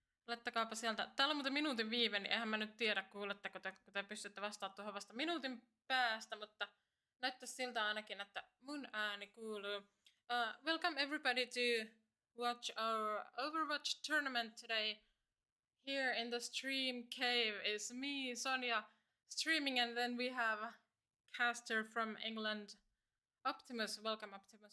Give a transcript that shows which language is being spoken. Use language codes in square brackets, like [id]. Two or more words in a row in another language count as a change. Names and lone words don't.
[fi] Laittakaapa sieltä. Täällä on muuten minuutin viive, niin eihän mä nyt tiedä, kuuletteko te, kun te pystytte vastaamaan tuohon vasta minuutin päästä, mutta näyttäisi siltä ainakin, että mun ääni kuuluu. [en] Welcome everybody to watch our Overwatch tournament today. Here in the stream cave is me, Sonja, streaming, and then we have a caster from England, Optimus. Welcome, Optimus.